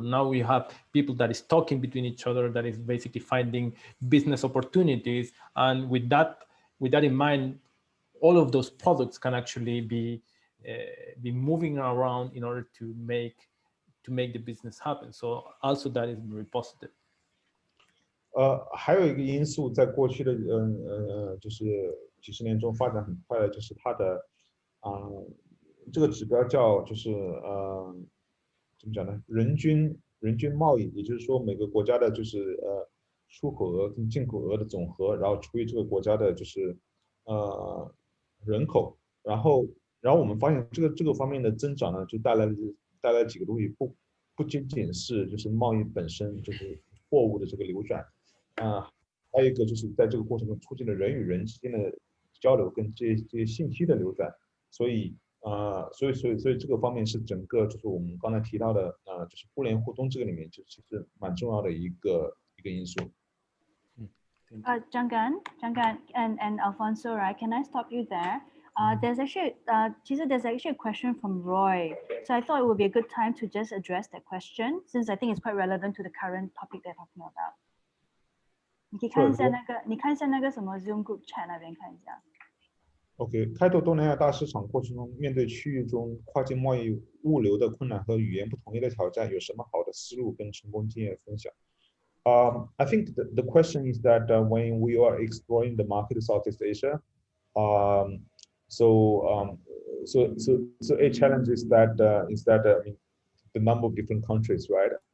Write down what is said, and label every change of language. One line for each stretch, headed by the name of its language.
English: Now we have people that is talking between each other, that is basically finding business opportunities. And with that in mind, all of those products can actually be moving around in order to make the business happen. So also that is very positive.
Chinese: 还有一个因素，在过去的就是几十年中发展很快的，就是它的这个指标叫就是怎么讲呢？人均贸易，也就是说每个国家的就是出口额跟进口额的总和，然后除以这个国家的就是人口，然后我们发现这个方面的增长呢，就带来几个东西，不仅仅是就是贸易本身，就是货物的这个流转，还有一个就是在这个过程中促进了人与人之间的交流跟这些信息的流转，所以这个方面是整个就是我们刚才提到的就是互联互通这个里面就其实蛮重要的一个因素。
English: Janggan and Alfonso, right? Can I stop you there? There's actually a question from Roy. So I thought it would be a good time to just address that question, since I think it's quite relevant to the current topic they're talking about.
Chinese: 你可以看一下那个什么 Zoom Group Chat 那边看一下。 OK， 开拓东南亚大市场过程中，面对区域中跨境贸易物流的困难和语言不统一的挑战，有什么好的思路跟成功经验分享？
English: I think the question is that when we are exploring the market in Southeast Asia, so a challenge is that I mean, the number of different countries, right?